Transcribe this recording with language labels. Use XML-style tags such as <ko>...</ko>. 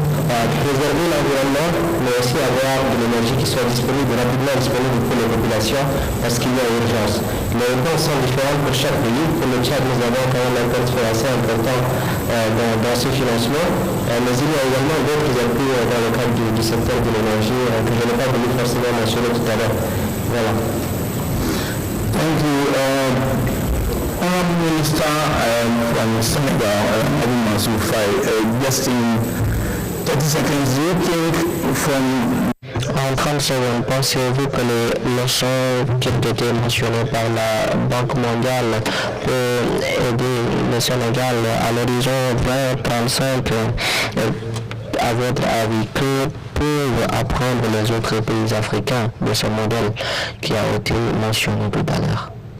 <fr>préserver l'environnement, mais aussi avoir de l'énergie qui soit disponible, rapidement disponible pour les populations, parce qu'il y a urgence. Les réponses sont différentes pour chaque pays. Pour le Tchad, nous avons quand même un portefeuille assez important dans ce financement, mais il y a également d'autres appuis dans le cadre du secteur de l'énergie que je n'ai pas voulu forcément mentionner tout à l'heure. Voilà.</fr> <en>Thank you. Honorable Minister from Senegal, Abu Mansour Faye, just in 30 seconds, do you think from...</en> <fr>En 30 secondes, pensez-vous que les leçons qui ont été mentionnées par la Banque mondiale peuvent aider le Sénégal à l'horizon 2035, à votre avis, que peuvent apprendre les autres pays africains de ce modèle qui a été mentionné tout à l'heure?</fr>